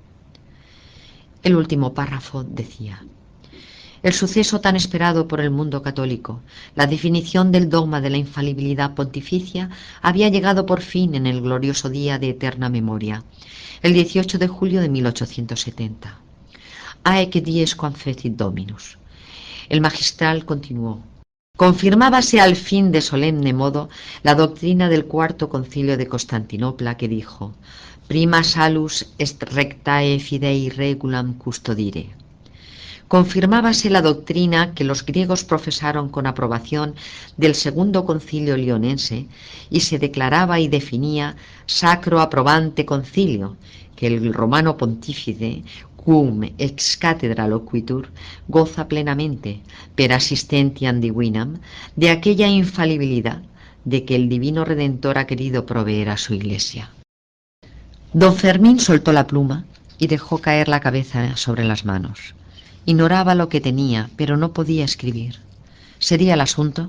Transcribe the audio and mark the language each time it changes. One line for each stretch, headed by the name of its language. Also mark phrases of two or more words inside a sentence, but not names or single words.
Spanish: El último párrafo decía: el suceso tan esperado por el mundo católico, la definición del dogma de la infalibilidad pontificia, había llegado por fin en el glorioso día de eterna memoria, el 18 de julio de 1870.
Latin: Haec dies confetit Dominus.
Spanish: El magistral continuó: confirmábase al fin de solemne modo la doctrina del cuarto concilio de Constantinopla, que dijo:
Latin: prima salus est rectae fidei regulam custodire.
Spanish: Confirmábase la doctrina que los griegos profesaron con aprobación del segundo concilio lionense, y se declaraba y definía
Latin: sacro aprobante concilio,
Spanish: que el romano pontífice,
Latin: cum ex cathedra loquitur,
Spanish: goza plenamente,
Latin: per assistentiam divinam,
Spanish: de aquella infalibilidad de que el divino Redentor ha querido proveer a su iglesia. Don Fermín soltó la pluma y dejó caer la cabeza sobre las manos. Ignoraba lo que tenía, pero no podía escribir. ¿Sería el asunto?